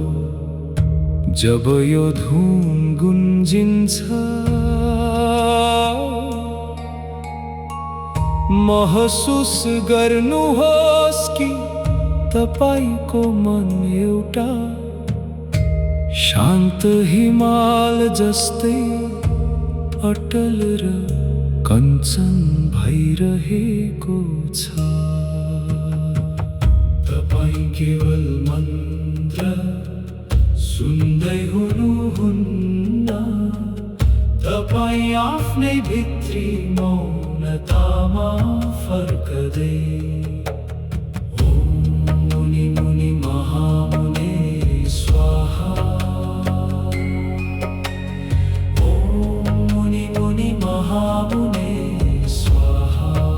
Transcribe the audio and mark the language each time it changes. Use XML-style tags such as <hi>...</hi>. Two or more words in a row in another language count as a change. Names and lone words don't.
<ne>जब यो धुन गुन्जिन्छ महसुस गर्नुहोस् कि तपाईको मन एउटा शान्त हिमाल जस्तै अटल र कञ्चन भइरहेको छ। तपाई केवल मन्त्र सुन्दै हुनुहुन्न, तपाई आफ्नै भित्री मौनतामा फर्कदै</ne> <sa>ओम मुनि मुनि महामुने स्वाहा, ओम मुनि मुनि महामुने स्वाहा,</sa>